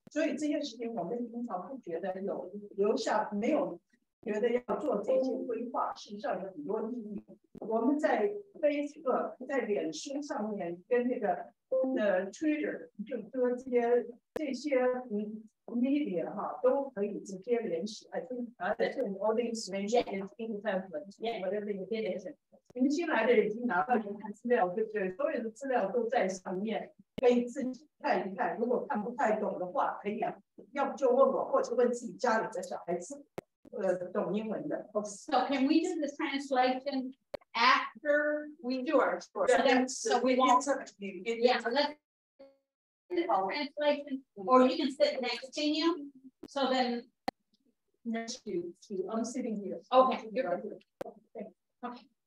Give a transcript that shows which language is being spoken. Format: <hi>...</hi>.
<zh>所以这件事情我们通常不觉得有留下，没有觉得要做这些规划，事实上有很多意义。我们在 Facebook 在脸书上面跟那个Twitter 就说这些media 哈都可以直接联系。</zh> <en>I think all the information is in template. Whatever you did.</en> <zh>你们新来的已经拿到您看资料，对不对？所有的资料都在上面，可以自己看一看。如果看不太懂的话，可以要不就问我，或者问自己家里的小孩子，懂英文的。</zh> <en>So can we do the translation after we do our tour? So we won't. Yeah, so let's do the translation, or you can sit next to you. So then next to you, I'm sitting here. Okay. Okay.</en>